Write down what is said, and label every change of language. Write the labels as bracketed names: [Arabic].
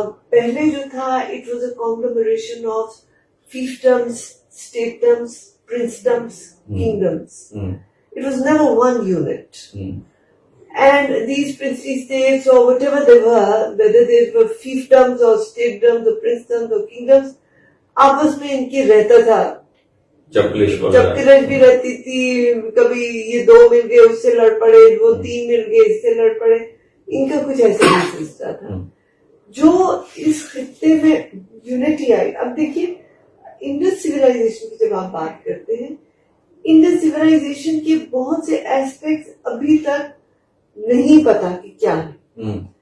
[Urdu] پہلے جو تھا [English] It was a conglomeration of fiefdoms, statedoms, princedoms, kingdoms. It was never one unit. And these princely states or whatever they were, whether they were fiefdoms or statedoms or princedoms or kingdoms, [Urdu] آپس میں ان کی رہتا تھا چپکلش بھی رہتی تھی. کبھی یہ دو مل گئے اس سے لڑ پڑے، وہ تین مل گئے اس سے لڑ پڑے. ان کا کچھ ایسا نہیں سلسلہ تھا جو اس خطے میں یونٹی آئی. اب دیکھیے انڈس سویلائزیشن کی جب آپ بات کرتے ہیں، انڈس سویلائزیشن کے بہت سے ایسپیکٹس ابھی تک نہیں پتا کہ کیا ہے.